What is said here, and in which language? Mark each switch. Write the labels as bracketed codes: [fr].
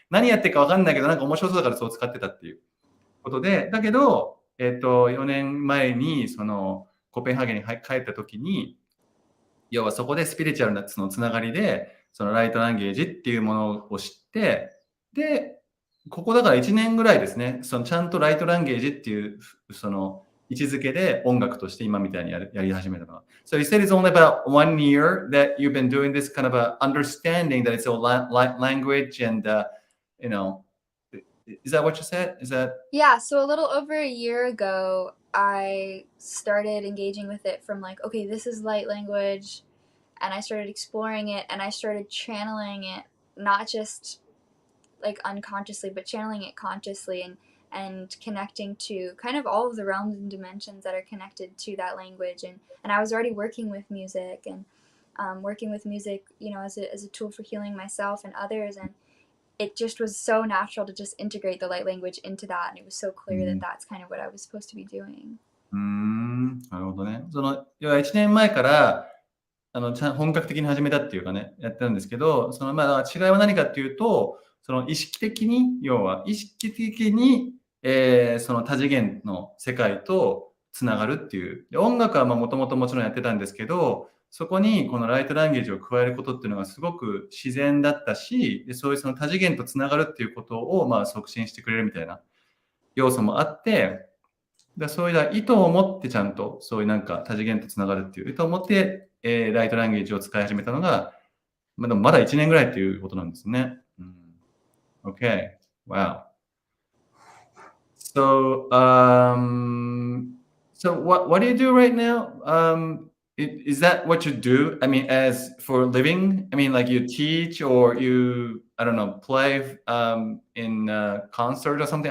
[ja] 何やってるか分かんないけど、なんか面白そうだからそう使ってたっていうことで、だけど、4年前にそのコペンハーゲンに帰った時に、要はそこでスピリチュアルなそのつながりで、そのライトランゲージっていうものを知って、で、ここだから1年ぐらいですね、そのちゃんとライトランゲージっていう、その、位置づけで音楽として今みたいにやり始めたのは。 [en] So you said it's only about 1 year that you've been doing this kind of a understanding that it's a language and, you know, is that what you said? Is that? Yeah, so a little over a year ago, I started engaging with it from like, okay, this is light language, and I started exploring it, and I started channeling it, not just like unconsciously, but channeling it consciously, and connecting to kind of all of the realms and dimensions that are connected to that language. And I was already working with music, and working with music, you know, as a tool for healing myself and others. And it just was so natural to just integrate the light language into that. And it was so clear that that's kind of what I was supposed to be doing. [ja] なるほどね。その、要は1年前から、本格的に始めたっていうかね、やってるんですけど、その、違いは何かっていうと、その意識的に、要は意識的に、その多次元の世界とつながるっていう。で音楽はもともともちろんやってたんですけど、そこにこのライトランゲージを加えることっていうのがすごく自然だったし、でそういうその多次元とつながるっていうことを促進してくれるみたいな要素もあって、そういう意図を持ってちゃんとそういうなんか多次元とつながるっていう意図を持って、ライトランゲージを使い始めたのが、でもまだ1年ぐらいっていうことなんですね。 [en] Okay. Wow. So, what do you do right now? Is that what you do? I mean, as for a living? I mean, like you teach or you, I don't know, play in a concert or something?